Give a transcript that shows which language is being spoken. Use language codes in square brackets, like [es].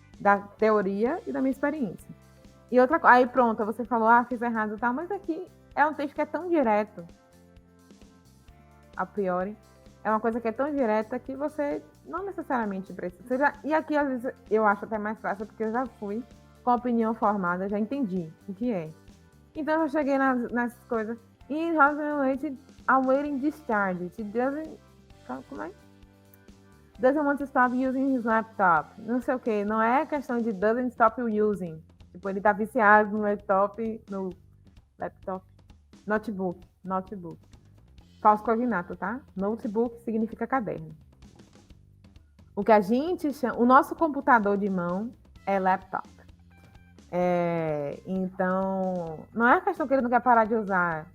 [pt] Da teoria e da minha experiência. E outra coisa, aí pronto, você falou, fiz errado e tal, mas aqui é um texto que é tão direto, a priori, é uma coisa que é tão direta que você não necessariamente precisa. E aqui, às vezes, eu acho até mais fácil, porque eu já fui com a opinião formada, já entendi o que é. Então, eu cheguei nas coisas. [en] In housing awaiting discharge. It doesn't... [pt] Como é? [en] Doesn't want to stop using his laptop. [pt] Não sei o que. Não é questão de [en] doesn't stop using. [pt] Tipo, ele tá viciado no laptop. Notebook. Falso cognato, tá? Notebook significa caderno. O que a gente chama... O nosso computador de mão é laptop. Então, não é a questão que ele não quer parar de usar.